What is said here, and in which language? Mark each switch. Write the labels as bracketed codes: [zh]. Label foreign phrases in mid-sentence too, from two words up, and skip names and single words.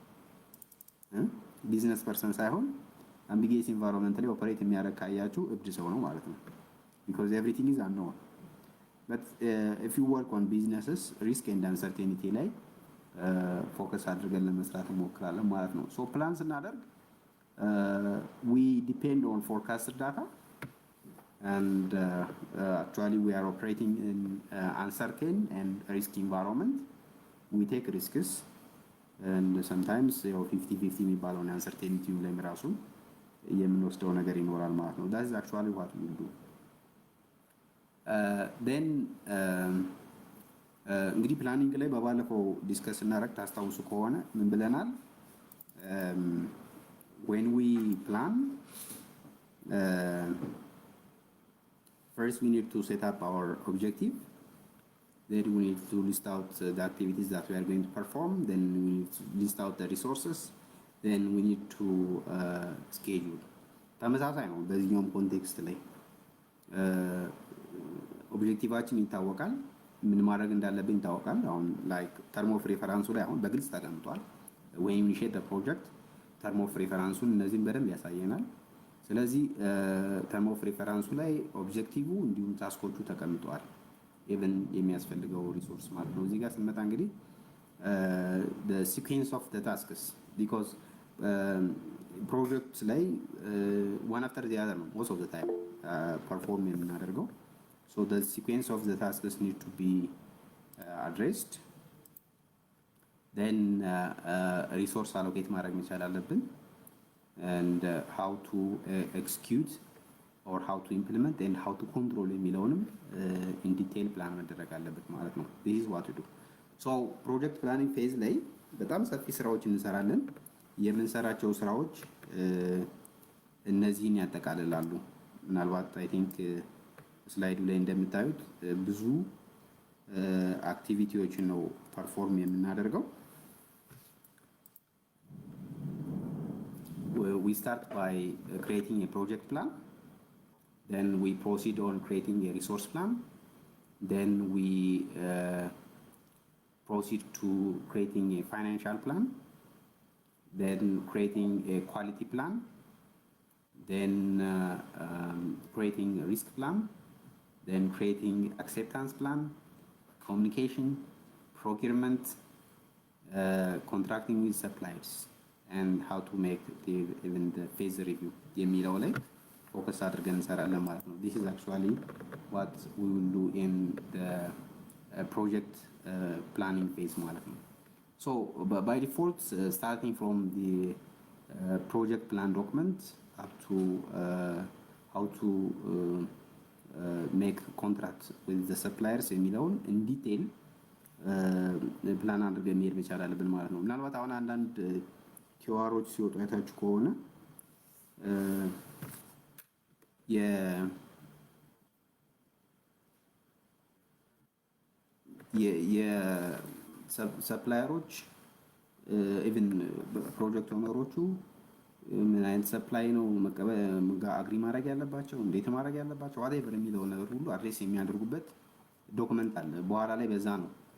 [en] business person ሳይሆን ambiguous environment ላይ ኦፐሬት [am] የሚያደርግ ካያችሁ እብድ ሰው ነው ማለት ነው። [en] because everything is unknown but if you work on businesses risk and uncertainty [am] ላይ ፎከስ አድርገን ለመስራት እንሞክራለን ማለት ነው። [en] so plan ስናደርግ we depend on forecasted data, and actually we are operating in uncertain and risky environment. We take risks, and sometimes 50-50 [am] የሚባለውን uncertainty ላይ ራሱ የምንወስደው ነገር ይኖራል ማለት ነው። [en] that is actually what we do. [am] Then እንግዲህ ፕላኒንግ ላይ በባለፈው ዲስከስ እናደርግ ታስታውሱ ከሆነ ምን ብለናል? [en] when we plan, first we need to set up our objective, then we need to list out the activities that we are going to perform, then we need to list out the resources, then we need to schedule. [am] ተመሳሳይ ነው በዚህኛውም ኮንቴክስት ላይ ኦብጀክቲቫችን ይታወቃል፣ ምን ማድረግ እንዳለብን ይታወቃል። አሁን [en] like term of reference [am] ላይ አሁን በግልጽ [en] ተቀምጧል። when we initiate the project term of reference [am] እነዚህን በደንብ ያሳየናል። ስለዚህ [en] term of reference [am] ላይ ኦብጀክቲቭ እንዲሁም ታስኮቹ ተቀምጠዋል፣ ኢቭን የሚያስፈልገው ሪሶርስ ማለት ነው። እዚህ ጋር ስንመጣ እንግዲህ [en] the sequence of the tasks, because ፕሮጀክት ላይ one after the other ነው most of the time [am] ፐርፎርም የምናደርገው። [en] so the sequence of the tasks need to be addressed. Then resource allocate [am] ማድረግ መቻል አለብን, [en] and how to execute or how to implement and how to control የሚለውንም in detail [am] ፕላን መደረግ አለበት ማለት ነው። [en] this is what to do. so project planning phase [am] ላይ በጣም ሰፊ ስራዎች እንሰራለን። የምንሰራቸው ስራዎች እነዚህን ያጠቃልላሉ። ምናልባት [en] I think [am] ስላይዱ ላይ እንደምታዩት ብዙ አክቲቪቲዎችን ነው ፐርፎርም የምናደርገው። [en] we start by creating a project plan, then we proceed on creating a resource plan, then we proceed to creating a financial plan, then creating a quality plan, then creating a risk plan, then creating acceptance plan, communication, procurement, contracting with suppliers, and how to make even the phase review [am] የሚለው ላይ ፎከስ አድርገን እንሰራለን ማለት ነው። [en] this is actually what we will do in the project planning phase [am] ማለት ነው። [en] so by default starting from the project plan document up to how to make contract with the suppliers [am] የሚለውን [en] in detail [am] ፕላን አድርገን መሄድ መቻል አለብን ማለት ነው። ምናልባት አሁን አንዳንድ ኪዋሮች ሲወጡ አይታችሁ ከሆነ የሰፕላየሮች [en] even project owners [am] ምን አይነት ሰፕላይ ነው አግሪ ማድረግ ያለባቸው፣ እንዴት ማድረግ ያለባቸው ዋቴቨር የሚለው ነገር ሁሉ አድሬስ የሚያደርጉበት ዶክመንት አለ። በኋላ ላይ በዛ ነው